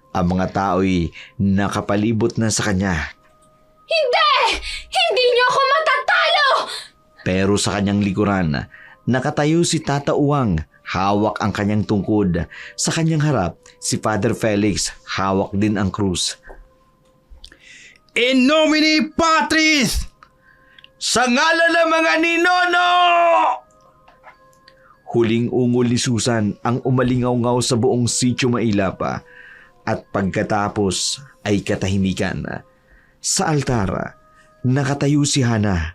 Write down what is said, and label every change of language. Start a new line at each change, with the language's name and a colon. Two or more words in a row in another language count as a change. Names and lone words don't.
Filipino: Ang mga tao'y nakapalibot na sa kanya. Hindi! Hindi niyo ako matatalo! Pero sa kanyang likuran, Nakatayo si Tata Uwang, hawak ang kanyang tungkod. Sa kanyang harap, si Father Felix, hawak din ang krus.
Latin: In nomine Patris!
Filipino: Sa ngalan ng mga ninono! Huling ungol ni Susan ang umalingaw-ngaw sa buong sitio Mailapa at pagkatapos ay katahimikan. Sa altar, nakatayo si Hana.